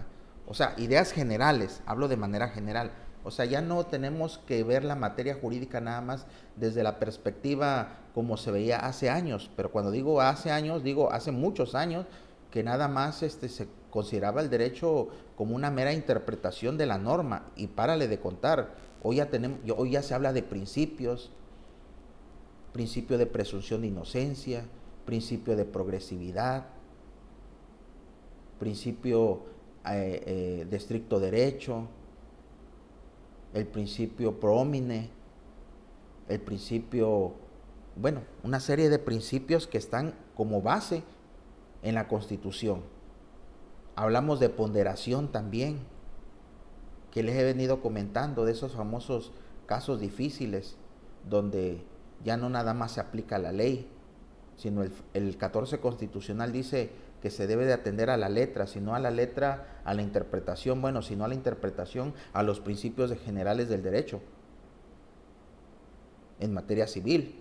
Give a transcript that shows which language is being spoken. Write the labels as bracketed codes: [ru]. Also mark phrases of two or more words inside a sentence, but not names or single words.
[es] O sea, ideas generales, hablo de manera general. O sea, ya no tenemos que ver la materia jurídica nada más desde la perspectiva como se veía hace años, pero cuando digo hace años, digo hace muchos años, que nada más se consideraba el derecho como una mera interpretación de la norma, y párale de contar. Hoy ya se habla de principios, principio de presunción de inocencia, principio de progresividad, principio de estricto derecho, el principio [la] pro homine, [es] el principio, bueno, una serie de principios que están como base en la Constitución. Hablamos de ponderación también, que les he venido comentando, de esos famosos casos difíciles donde ya no nada más se aplica la ley, sino el 14 constitucional dice que se debe de atender a la letra, si no a la letra, a la interpretación, bueno, si no a la interpretación, a los principios generales del derecho en materia civil.